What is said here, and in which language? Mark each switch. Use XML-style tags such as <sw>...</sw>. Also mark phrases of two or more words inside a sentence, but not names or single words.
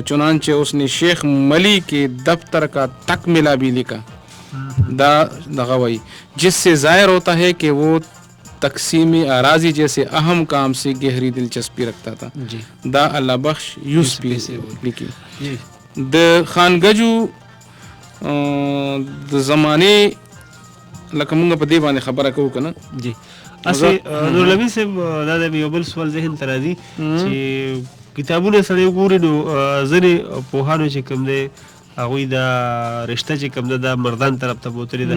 <ur>چنانچہ اس نے شیخ ملی کے دفتر کا تکملہ بھی لکھا دغوی جس سے ظاہر ہوتا ہے کہ وہ تقسیم اراضی جیسے اہم کام سے گہری دلچسپی رکھتا تھا.</ur> <ps>دا اللہ بخش یوسفی لکھی. د خان گجو د زمانے لکه مونږ په دې باندې خبره کوو که نه. جی اسې نورالامین صاحب دا د یو بل سوال ذهن ته راځي چې کتابونه سړی وګوري نو ځینې پوهانو چې کوم دی هغوی دا رشته چې کوم ده دا مردان طرف ته بوتلې ده.</ps>